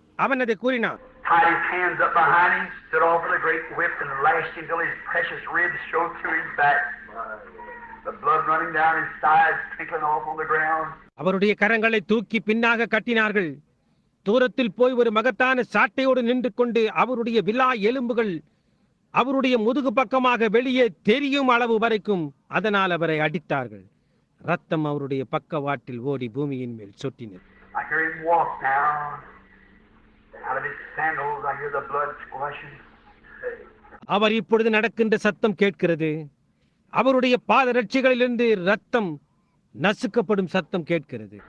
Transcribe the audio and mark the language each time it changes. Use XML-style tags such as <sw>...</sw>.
<ta>அவன் அதை கூறினான்.</ta> <en>Tied his hands up behind him, stood off with a great whip and lashed him till his precious ribs showed through his back. The blood running down his sides, trickling off on the ground.</en> <ta>அவருடைய கரங்களை தூக்கி பின்னாக கட்டினார்கள். தூரத்தில் போய் ஒரு மகத்தான சாட்டையோடு நின்று கொண்டு அவருடைய விலா எலும்புகள் அவருடைய முதுகு பக்கமாக வெளியே தெரியும் அளவு வரைக்கும் அதனால் அவரை அடித்தார்கள். ரத்தம் அவருடைய பக்கவாட்டில் ஓடி பூமியின் மேல் சொட்டினது.</ta> <en>I hear him walk now. Out of his sandals I hear the blood splashing.</en> <ta>அவர் இப்பொழுது நடக்கின்ற சத்தம் கேட்கிறது. அவருடைய பாதரட்சிகளிலிருந்து ரத்தம் நசுக்கப்படும் சத்தம் கேட்கிறது.</ta>